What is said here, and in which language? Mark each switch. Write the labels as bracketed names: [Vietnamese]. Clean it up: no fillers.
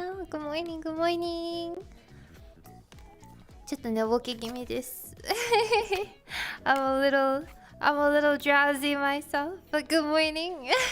[English] Good morning, good morning. [Japanese] ちょっと寝ぼけ気味です。 [English] I'm a little drowsy myself, but good morning.